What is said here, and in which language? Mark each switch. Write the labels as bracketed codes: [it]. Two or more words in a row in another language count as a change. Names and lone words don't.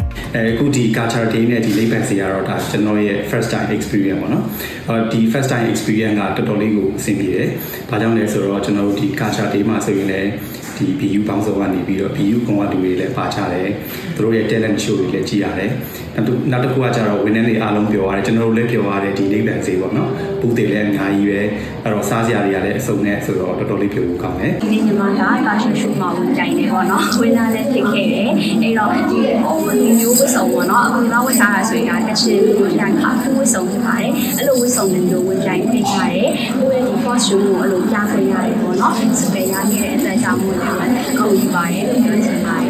[my] အခုဒီ [en] culture day [my] နဲ့ဒီလိပ်ပန်စီကတော့ဒါကျွန်တော်ရဲ့ [en] first time experience [my] ပေါ့နော်ဒီ [en] first time experience [my] ကတော်တော်လေးကိုအဆင်ပြေတယ်ဘာကြောင့်လဲဆိုတော့ကျွန်တော်တို့ဒီ [en] culture day [my] မှာဆိုရင်လည်းဒီ BU ပေါင်းစုံကနေပြီးတော့ BU ကွန်ကလူတွေလည်းပါကြတယ်သူတို့ရဲ့ [en] talent show [my] တွေလည်းကြည့်ရတယ်နောက်တစ်ခုကကျတော့ဝန်ထမ်းတွေအားလုံးပြောရတယ်ကျွန်တော်တို့လည်းပြောရတယ်ဒီလိပ်ပန်စီပေါ့နော်ဘူးတွေလည်းအများကြီးပဲအဲ့တော့စားစရာတွေကလည်းအစုံနဲ့ဆိုတော့တော်တော်လေးပြောဖို့ကောင်းတယ် ဒီနေ့ညီမကကာရှယ်ရှိုးမှာဝင်ကြိုင်နေပေါ့နော်ဝင်လာလည်းဖြစ်ခဲ့တယ်အဲ့တော့ဒီမျိုးဝတ်စုံပေါ့နော်အခုညီမဝတ်ထားတာဆိုရင်ကတချင်ဝင်ကြိုင်ခါဖူးဝတ်စုံဖြစ်ပါတယ်အဲ့လိုဝတ်စုံတွေမျိုးဝင်ကြိုင်ဖြစ်ကြတယ်ကိုယ့်ရဲ့ဒီ costume ကိုအဲ့လိုပြခွင့်ရတယ်ပေါ့နော်စပယ်ရနေတဲ့အသက်ကြောင့်မို့လည်းကောင်းယူပါတယ်လို့ပြောချင်ပါတယ်